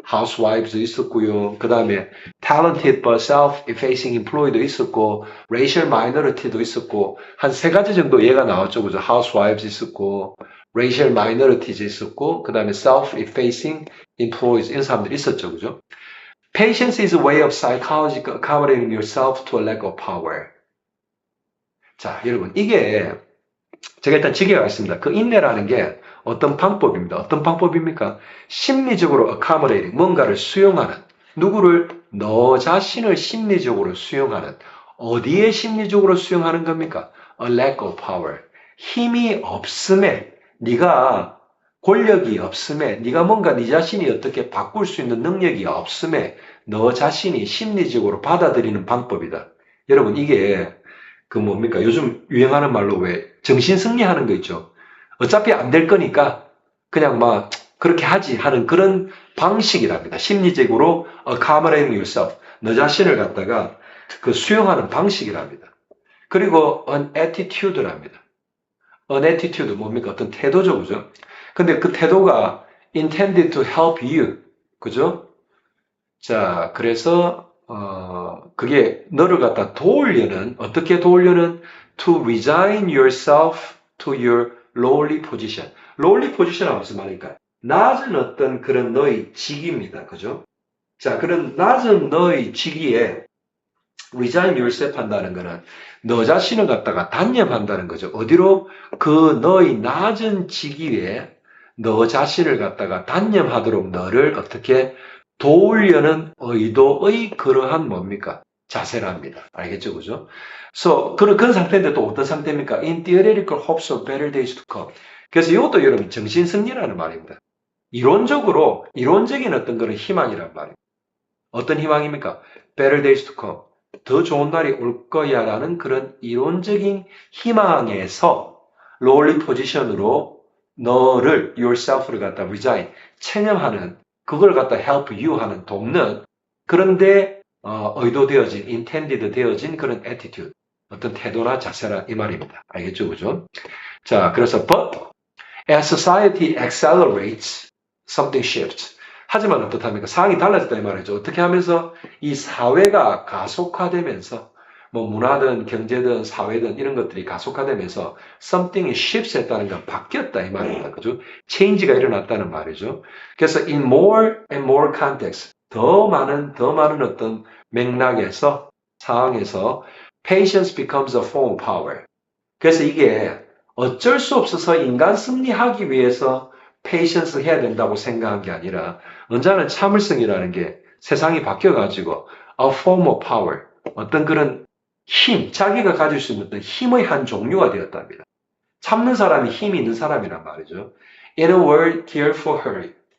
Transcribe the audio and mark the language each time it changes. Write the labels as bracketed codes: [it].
[ko] Housewives도 있었고요. 그 다음에 [en] talented but self-effacing employee [ko] 도 있었고, racial minority도 있었고, 한 세 가지 정도 예가 나왔죠. 그죠? Housewives 있었고, racial minorities 있었고, 그 다음에 self-effacing employees 이런 사람들이 있었죠. 그죠? [en] Patience is a way of psychologically accommodating yourself to a lack of power. [ko] 자, 여러분, 이게 제가 일단 지게가 있습니다. 그 인내라는 게 어떤 방법입니다. 어떤 방법입니까? 심리적으로 accommodating, 뭔가를 수용하는, 누구를? 너 자신을 심리적으로 수용하는, 어디에 심리적으로 수용하는 겁니까? [en] A lack of power, [ko] 힘이 없음에, 네가 권력이 없음에, 네가 뭔가 네 자신이 어떻게 바꿀 수 있는 능력이 없음에 너 자신이 심리적으로 받아들이는 방법이다. 여러분 이게 그 뭡니까? 요즘 유행하는 말로 왜 정신승리하는 거 있죠. 어차피 안 될 거니까 그냥 막 그렇게 하지 하는 그런 방식이랍니다. 심리적으로 [en] accommodating yourself. [ko] 너 자신을 갖다가 그 수용하는 방식이랍니다. 그리고 an attitude랍니다. [en] an attitude [ko] 뭡니까? 어떤 태도죠. 그죠? 근데 그 태도가 [en] intended to help you. [ko] 그죠? 자, 그래서 그게 너를 갖다 도우려는, 어떻게 도우려는? [en] To resign yourself to your lowly position. [ko] lowly position은 무슨 말일까요? 낮은 어떤 그런 너의 직위입니다. 그죠? 자, 그런 낮은 너의 직위에 resign yourself 한다는 거는 너 자신을 갖다가 단념한다는 거죠. 어디로? 그 너의 낮은 직위에 너 자신을 갖다가 단념하도록 너를 어떻게 도우려는 의도의 그러한 뭡니까? 자세랍니다. 알겠죠? 그죠? 그래서 그런 상태인데 또 어떤 상태입니까? [en] In theoretical hopes of better days to come. [ko] 그래서 이것도 여러분 정신승리라는 말입니다. 이론적인 어떤 그런 희망이란 말입니다. 어떤 희망입니까? [en] Better days to come. [ko] 더 좋은 날이 올 거야 라는 그런 이론적인 희망에서 lowly position으로 너를, yourself를 갖다 resign, 체념하는, 그걸 갖다 help you 하는, 돕는, 그런데 의도되어진, intended 되어진 그런 attitude, 어떤 태도나 자세라 이 말입니다. 알겠죠? 그죠? 자, 그래서 [en] but as society accelerates, something shifts. [ko] 하지만 어떻답니까? 상황이 달라졌다 이 말이죠. 어떻게 하면서 이 사회가 가속화되면서 뭐 문화든 경제든 사회든 이런 것들이 가속화되면서 [en] something shifts [ko] 했다는 건 바뀌었다 이 말입니다. 그죠? change가 일어났다는 말이죠. 그래서 [en] in more and more context, [ko] 더 많은 어떤 맥락에서 상황에서 [en] patience becomes a form of power. [ko] 그래서 이게 어쩔 수 없어서 인간 승리하기 위해서 patience 해야 된다고 생각한 게 아니라 언제나 참을성이라는 게 세상이 바뀌어가지고 [en] a form of power, [ko] 어떤 그런 힘, 자기가 가질 수 있는 어떤 힘의 한 종류가 되었답니다. 참는 사람이 힘이 있는 사람이란 말이죠. [en] In a world geared for hurry.